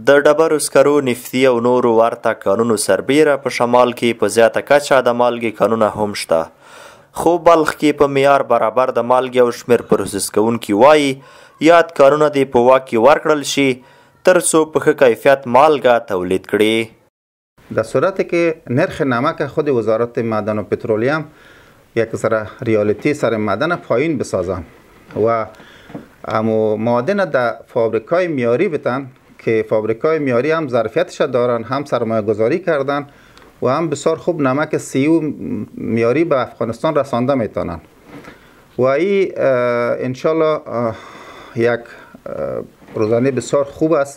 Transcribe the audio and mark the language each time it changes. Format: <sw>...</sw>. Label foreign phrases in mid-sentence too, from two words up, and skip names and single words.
<ps>د ډبرو سکرو، نفتي او نورو ورته کانونو سربیره په شمال کې په زیاته کچه د مالګې کانونه هم شته. خو بلخ کې په معیار برابر د مالګې او شمېر پروسس کوونکي وایي یاد کانونه دې په واک کې ورکړل شي تر څو په ښه کیفیت مالګه تولید کړي.</ps> <fa>در صورتی که نرخ نمک خود وزارت معدن و پترولیم یک ذره ریالتی سر معدن پایین بسازن و معادن در فابریکای میاری بتن که فابریکای میاری هم ظرفیتش دارن، هم سرمایه گذاری کردن و هم بسیار خوب نمک سیو میاری به افغانستان رسانده میتونن و این انشالله یک روزانه بسیار خوب است.</fa>